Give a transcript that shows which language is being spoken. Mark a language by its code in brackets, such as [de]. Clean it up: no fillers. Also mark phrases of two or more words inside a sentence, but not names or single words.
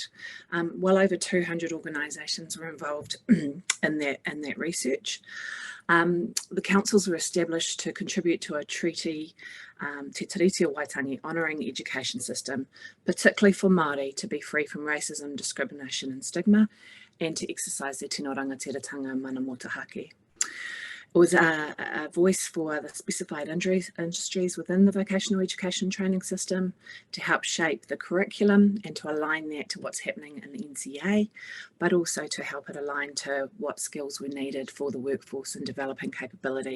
[en] Well over 200 organisations were involved in that research. The councils were established to contribute to a treaty, [mi] Te Tiriti o Waitangi, [en] honouring the education system, particularly for Māori, to be free from racism, discrimination and stigma, and to exercise their [mi] tino rangatiratanga mana motahaki. [en] It was a voice for the specified industries within the vocational education training system to help shape the curriculum and to align that to what's happening in the NCA, but also to help it align to what skills were needed for the workforce and developing capability.